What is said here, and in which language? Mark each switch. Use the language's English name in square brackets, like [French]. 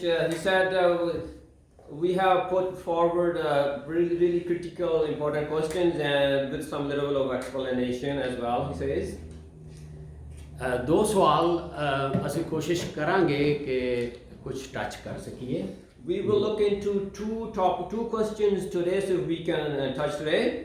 [English] He said we have put forward really critical important questions and with some level of explanation as well, he says. [Hindi] दो सवाल [Punjabi] ਅਸੀਂ ਕੋਸ਼ਿਸ਼ ਕਰਾਂਗੇ ਕਿ ਕੁਝ ਟੱਚ ਕਰ ਸਕੀਏ। [English] We will look into two questions today, so we can touch today.